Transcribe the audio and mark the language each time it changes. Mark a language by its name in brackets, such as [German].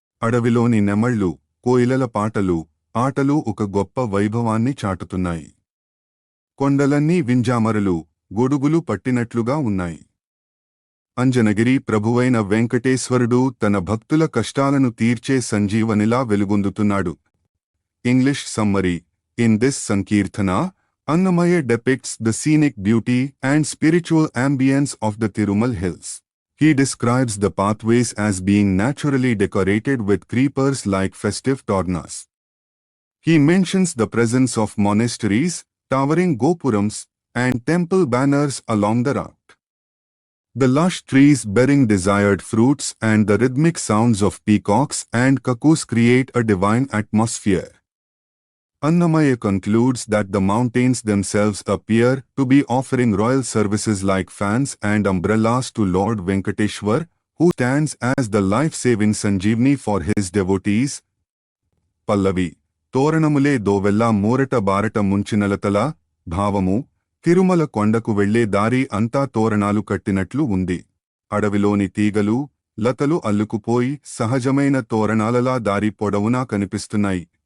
[Telugu] అడవిలోని నెమళ్ళు, కోయిలల పాటలు, ఆటలు ఒక గొప్ప వైభవాన్ని చాటుతున్నాయి. కొండలన్నీ వింజామరలు, గొడుగులు పట్టినట్లుగా ఉన్నాయి. అంజనగిరి ప్రభువైన వెంకటేశ్వరుడు తన భక్తుల కష్టాలను తీర్చే సంజీవనిలా వెలుగొందుతున్నాడు. [English] English summary. In this sankirtana, Annamaya depicts the scenic beauty and spiritual ambience of the Tirumal hills. He describes the pathways as being naturally decorated with creepers like festive tornas. He mentions the presence of monasteries, towering gopurams, and temple banners along the route. The lush trees bearing desired fruits and the rhythmic sounds of peacocks and cuckoos create a divine atmosphere. Annamaya concludes that the mountains themselves appear to be offering royal services like fans and umbrellas to Lord Venkateshwar, who stands as the life-saving Sanjeevani for his devotees. Pallavi. [Telugu] తోరణములే దోవెల్ల మూరట బారట ముంచినలతల భావము తిరుమల కొండకు వెళ్లే దారి అంతా తోరణాలు కట్టినట్లు ఉంది. అడవిలోని తీగలు లతలు అల్లుకుపోయి సహజమైన తోరణాలలా దారి పొడవునా కనిపిస్తున్నాయి.